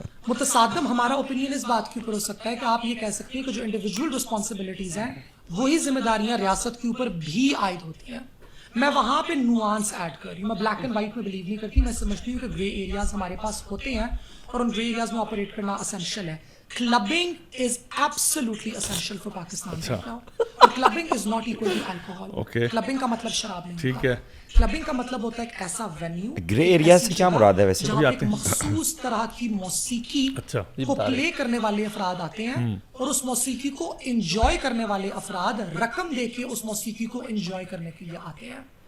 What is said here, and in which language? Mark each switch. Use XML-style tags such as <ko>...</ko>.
<ur>متصادم ہمارا اوپینین اس بات کے اوپر ہو سکتا ہے کہ آپ یہ کہہ سکتے ہیں کہ جو انڈیویجول رسپانسبلٹیز ہیں وہی ذمہ داریاں ریاست کے اوپر بھی عائد ہوتی ہیں. میں وہاں پہ نوانس ایڈ کر رہی ہوں. میں بلیک اینڈ وائٹ میں بلیو نہیں کرتی. میں سمجھتی ہوں کہ گرے ایریاز ہمارے پاس ہوتے ہیں اور ان گرے ایریاز میں آپریٹ کرنا اسینشیل ہے.</ur> <en>Clubbing is absolutely essential for Pakistan right now. اور clubbing is not equal to alcohol.</en> <ur>Clubbing کا مطلب شراب نہیں. ٹھیک ہے. Clubbing کا مطلب ہوتا ہے ایک ایسا venue. گرے ایریا سے کیا مراد ہے ویسے؟ جہاں پہ ایک مخصوص طرح کی موسیقی کو پلے کرنے والے افراد آتے ہیں اور اس موسیقی کو انجوائے کرنے والے افراد رقم دے کے اس موسیقی کو انجوائے کرنے کے لیے آتے ہیں.</ur>